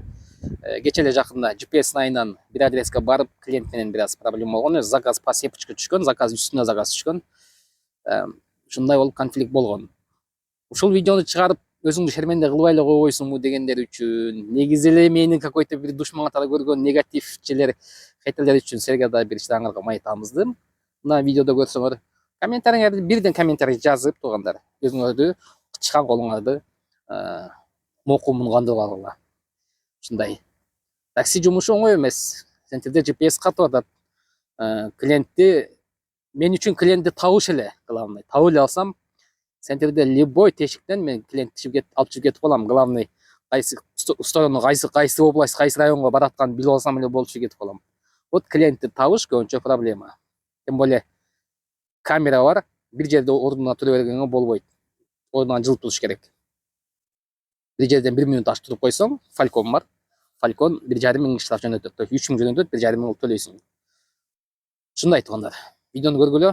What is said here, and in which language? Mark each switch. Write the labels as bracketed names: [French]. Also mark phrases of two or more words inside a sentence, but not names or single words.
[Kyrgyz] Кече эле жакында GPS айынан бир адреске барып, клиент менен бир аз проблема болгон. [Russian] Заказ по сепочке [Kyrgyz] түшкөн, заказ үстүнө заказ түшкөн. Ушундай болуп конфликт болгон. Ушул видеону чыгарып, өзүңдү шерменде кылбай эле койбойсуңбу дегендер үчүн, негизи эле мени какой-то бир душман катары көргөн негативчилер, хейтерлер үчүн силерге да бир чырагыңарга май тамыздым. Мына видеодо көрсөңөр, комментариңерди бирден комментарий жазып туугандар, өзүңөрдү чыккан колуңарды мокумун кандырып алгыла. Ушундай. Такси жумушу оңой эмес. Центрде GPS катып атат. Клиентти мен үчүн клиентти табыш эле главный. Табып эле алсам, центрде любой тешиктен мен клиентти алып чыгып кетип калам. Главный кайсы сторону, кайсы область, кайсы районго баратканын билип алсам эле болчу кетип калам. Вот клиентти табыш көбүнчө проблема. [Russian] Тем более [Kyrgyz] камера бар, бир жерде ордуна тура бергенге болбойт. Ордунан жылып туруш керек. Бир жерден 1 минут аш туруп койсоң, фалькон бар. Фалькон 1,5 миң штраф жөнөтөт. 3 миң жөнөтөт, 1,5 миң төлөйсүң. Ушундай туугандар. Видеону көргүлө.